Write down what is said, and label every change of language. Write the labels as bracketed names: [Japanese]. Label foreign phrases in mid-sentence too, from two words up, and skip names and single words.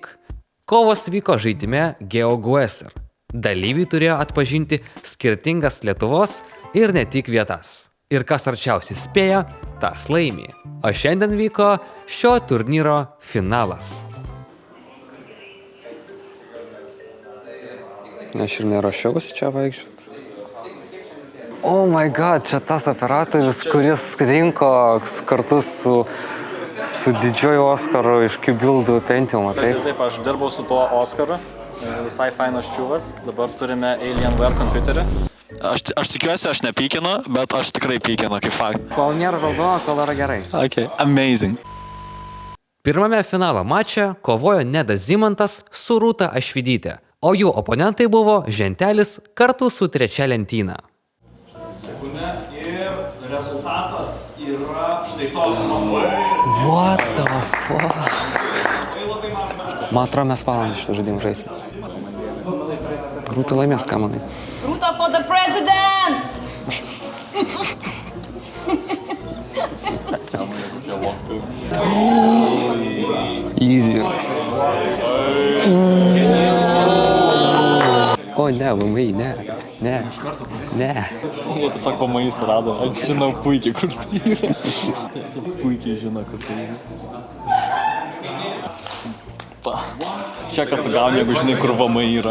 [Lithuanian] Kovos vyko žaidime GeoGuessr. Dalyviai turėjo atpažinti skirtingas Lietuvos ir ne tik vietas. Ir kas arčiausiai spėjo, tas laimi. O šiandien vyko šio turnyro finalas. Aš ir nerašiausi čia vaikščioti. [English] Oh my god, [Lithuanian] čia tas operatorius, kuris rinko kartu su didžiuoju Oskaru iš Qbuildų Pentium, taip? Taip, aš dirbau su tuo Oskaru, visai fainas čiūvas, dabar turime Alienware kompiuterį. Aš tikiuosi, aš nepykinu, bet aš tikrai pykinu, kaip fakt. Kol nėra raudono, tol yra gerai. [English] Okay, amazing. [Lithuanian] Pirmame finalo mače kovojo Nedas Zimantas su Rūta Ašvidytė, o jų oponentai buvo Žentelis kartu su trečia lentyna. Sekundė ir rezultatas yra štai toks labai. [English] What the fuck? [Lithuanian] Man atrodo, mes valandą šitą žaidimą žaisim. Rūta laimės, ką manai? [English] Rūta for the president! Easy. [Lithuanian] O ne, VMI, ne. Jie tiesiog pamais rado, aš žinau puikiai, kur tai yra. Puikiai žino, kur tai yra. Čia, kad tu gauni, jeigu žinai, kur VMI yra.